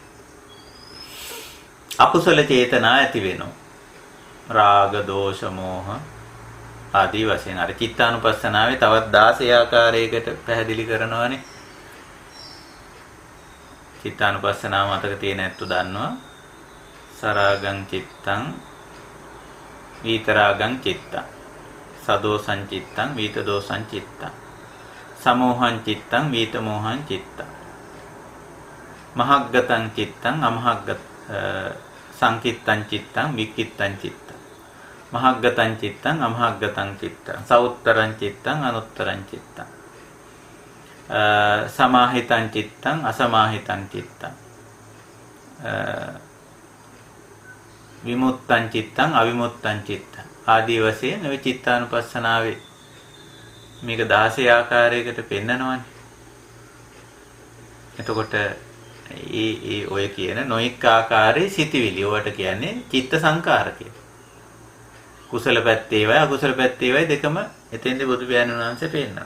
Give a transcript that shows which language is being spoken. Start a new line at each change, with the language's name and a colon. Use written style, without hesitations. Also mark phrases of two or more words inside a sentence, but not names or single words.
Sinhala: අකුසල චේතනා ඇති වෙනවා. රාග, දෝෂ, මෝහ ආදී වශයෙන් අර චිත්තානුපස්සනාවේ තවත් 16 ආකාරයකට පැහැදිලි කරනවානේ. චිත්තානුපස්සනාව මතක තියෙන ඇත්තු දන්නවා.
Pali: සරාගං චිත්තං විතරාගං චිත්තං සදෝසං චිත්තං විතදෝසං චිත්තං සමෝහං චිත්තං විතමෝහං චිත්තං මහග්ගතං චිත්තං අමහග්ගත සංකිත්තං චිත්තං වික්කිත්තං චිත්තං මහග්ගතං චිත්තං අමහග්ගතං චිත්තං සෞත්තරං චිත්තං අනුත්තරං චිත්තං සමාහිතං චිත්තං අසමාහිතං චිත්තං විමුත්තං චිත්තං අවිමුත්තං චිත්තං
Sinhala: ආදී වශයෙන් ඔය චිත්තානුපස්සනාවේ මේක 16 ආකාරයකට පෙන්නනවානේ. එතකොට ඒ ඔය කියන නොඑක ආකාරයේ සිටිවිලි වලට කියන්නේ චිත්ත සංකාර කියලා. කුසල පැත්තේවයි අකුසල පැත්තේවයි දෙකම එතෙන්දී බුදු පියාණන් වහන්සේ පෙන්නනවා.